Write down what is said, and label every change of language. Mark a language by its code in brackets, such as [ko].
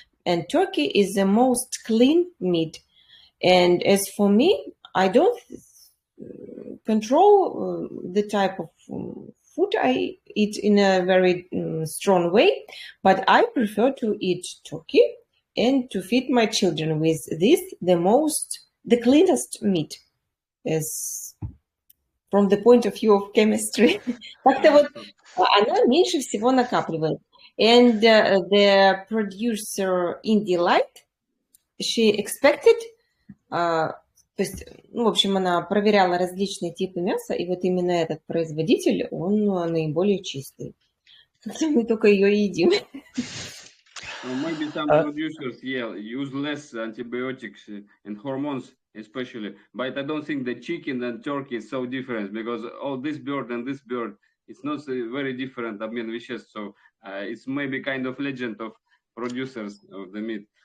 [en] And turkey is the most clean meat. And as for me, I don't control the type of food I eat in a very strong way, but I prefer to eat turkey and to feed my children with this, the cleanest meat, as from the point of view of chemistry. [ru] Как-то вот она меньше всего накапливает. [en] And the producer Indie Light, she expected, [ru] то есть, в общем, она проверяла различные типы мяса, и вот именно этот производитель, он наиболее чистый. Хотя мы только ее и едим. [en] Maybe some producers, use less antibiotics and hormones, especially. But I don't think the chicken and turkey is so different because all this bird and this bird, it's not very different [ru] обмен веществ. [en] So it's maybe kind of legend of producers of the meat.